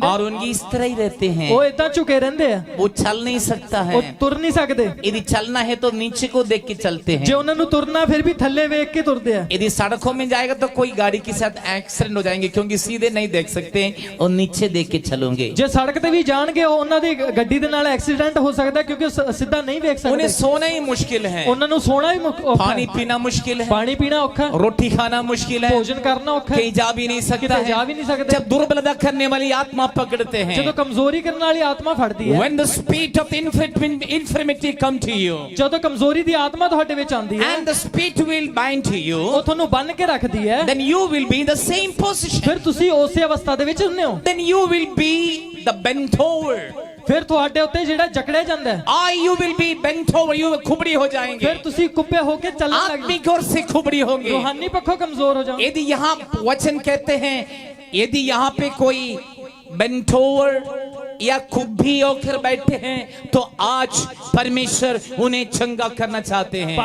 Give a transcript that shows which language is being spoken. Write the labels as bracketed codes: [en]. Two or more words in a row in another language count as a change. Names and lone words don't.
[hi] और उनकी इस तरह ही रहते हैं, [pa] ਵੋ ਇਤਨਾ ਝੁਕੇ ਰਹੰਦੇ ਹੈਂ, [hi] वो चल नहीं सकता है, [pa] ਵੋ ਤੁਰ ਨਹੀਂ ਸਕਤੇ। [hi] यदि चलना है तो नीचे को देख के चलते हैं, [pa] ਜੋ ਉਨ੍ਹੋਂਨੇ ਤੁਰਨਾ ਫਿਰ ਭੀ ਥੱਲੇ ਵੇਖ ਕੇ ਤੁਰਦੇ ਹੈਂ। [hi] यदि सड़कों में जाएगा तो कोई गाड़ी के साथ एक्सीडेंट हो जाएंगे, क्योंकि सीधे नहीं देख सकते और नीचे देख के चलोगे। [pa] ਜੋ ਸੜਕ ਤੇ ਭੀ ਜਾਣਗੇ ਉਨ੍ਹਾਂ ਦੀ ਗੱਡੀ ਦੇ ਨਾਲ ਐਕਸੀਡੈਂਟ ਹੋ ਸਕਤਾ ਹੈ, ਕਿਉਂਕਿ ਸੀਧਾ ਨਹੀਂ ਦੇਖ ਸਕਤੇ। [hi] उन्हें सोना ही मुश्किल है, [pa] ਉਨ੍ਹਾਂ ਨੂੰ ਸੋਨਾ ਹੀ ਔਖਾ, [hi] पानी पीना मुश्किल है, [pa] ਪਾਣੀ ਪੀਣਾ ਔਖਾ, [hi] रोटी खाना मुश्किल है, [pa] ਭੋਜਨ ਕਰਨਾ ਔਖਾ, [hi] कहीं जा भी नहीं सकता है। जा भी नहीं सकते। जब दुर्बलता करने वाली आत्मा पकड़ते हैं, [pa] ਜਬ ਕਮਜ਼ੋਰੀ ਕਰਨੇ ਵਾਲੀ ਆਤਮਾ ਫੜਦੀ ਹੈ, [en] when the spirit of infirmity come to you, [pa] ਜਬ ਕਮਜ਼ੋਰੀ ਦੀ ਆਤਮਾ ਤੁਹਾਡੇ ਵਿਚ ਆਂਦੀ ਹੈ, [en] and the spirit will bind to you, [pa] ਵੋ ਤੁਹਾਨੂੰ ਬਨ ਕੇ ਰੱਖਦੀ ਹੈ, [en] then you will be in the same position, [pa] ਫਿਰ ਤੁਸੀ ਉਸੇ ਅਵਸਥਾ ਦੇ ਵਿਚ ਹੁੰਦੇ ਹੋ, [en] then you will be the bent over, [pa] ਫਿਰ ਤੁਹਾਡੇ ਉੱਤੇ ਜੇੜ੍ਹਾ ਜਕੜੇ ਜਾਂਦਾ ਹੈ, [en] you will be bent over, you [hi] खुबड़ी हो जाएंगे, [pa] ਫਿਰ ਤੁਸੀ ਕੁੱਬੇ ਹੋ ਕੇ ਚਲਨੇ ਲਗੇਂਗੇ, [hi] आत्मिक ओर से खुबड़ी होंगे, [pa] ਰੂਹਾਨੀ ਪਕਸ਼ੋਂ ਕਮਜ਼ੋਰ ਹੋ ਜਾਓਗੇ। [hi] यदि यहाँ वचन कहते हैं, यदि यहाँ पे कोई [en] bent over [hi] या खुब्बी होकर बैठे हैं तो आज परमेश्वर उन्हें चंगा करना चाहते हैं।